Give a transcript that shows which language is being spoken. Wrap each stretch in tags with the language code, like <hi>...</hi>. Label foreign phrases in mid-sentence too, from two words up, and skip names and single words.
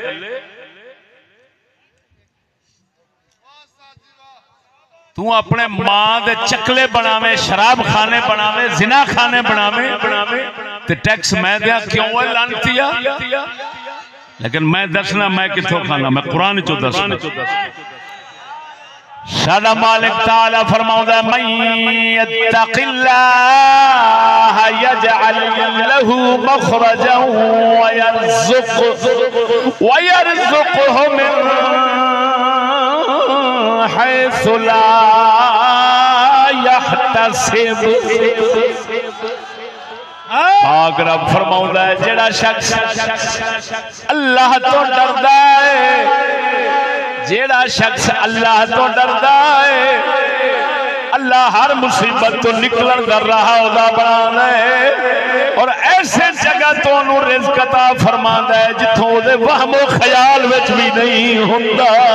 <pa>تو اپنے ماں دے چکلے بناوے، شراب خانے بناوے، زنا خانے بناوے تے ٹیکس میں دیا کیوں ہے لعنتیا? لیکن میں دسناں میں کتھوں کھانا، میں قرآن چوں دسناں. ساڈا مالک تعالیٰ فرماؤندا</pa> <ar>من يتق الله يجعل له مخرجا ويرزقه من حيث لا يحتسب.</ar> <pa>پاک رب فرماؤندا ہے جیہڑا شخص اللہ توں ڈردا ہے، جیہڑا شخص اللہ توں ڈردا ہے، اللہ ہر مصیبت توں نکلن کا راہ اوہدا بناندا ہے اور ایسے جگہ توں انہاں رزق عطا فرماندا ہے جتھوں اوہدے وہم و خیال وچ بھی نہیں ہندا.</pa>